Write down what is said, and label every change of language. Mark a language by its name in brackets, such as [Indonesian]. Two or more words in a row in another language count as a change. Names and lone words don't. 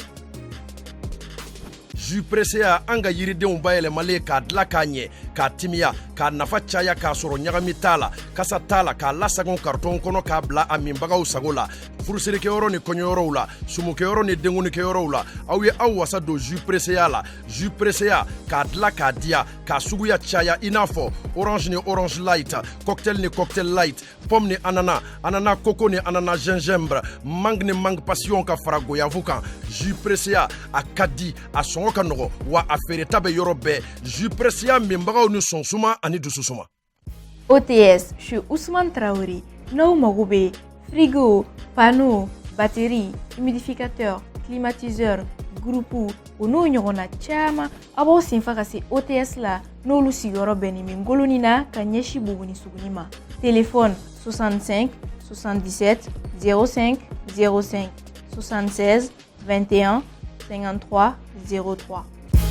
[Bambara] jus pressé an ka yiridenw bayɛlɛmalen k'a dila k'a ɲɛ k'a timiya k'a nafa caya k'a sɔrɔ ɲagami t'a la kasa t'a la k'a lasagon karton kɔnɔ k'a bila a minbagaw sago la furusirikɛyɔrɔ ni kɔɲɔyɔrɔw la sumukɛyɔrɔ ni denkunikɛyɔrɔw la aw ye aw wasa don jus pressé la jus pressé k'a dila k'a diya k'a suguya caya i n'a fɔ orange ni orange light cocktail ni cocktail light pomme ni ananas ananas coco ni ananas gingembre mangue ni mangue passion ka fara goyavu kan jus pressé a ka di a sɔngɔ ka nɔgɔ wa a feereta bɛ yɔrɔ bɛɛ jus pressé minbagaw ni sɔnsuma ani dususuma. [French] OTS, je suis Ousmane Traoré. [Bambara] N'aw mago bɛ [French] frigo, panneau, batterie, humidificateur, climatiseur, groupe [Bambara] o n'o ɲɔgɔnna caman a b'aw senfa ka se OTS la n'olu sigiyɔrɔ bɛnnen bɛ Ngoloni na ka ɲɛsi Buguni Suguni ma. [French] Téléphone 65 77 05 05 76 21 53 03.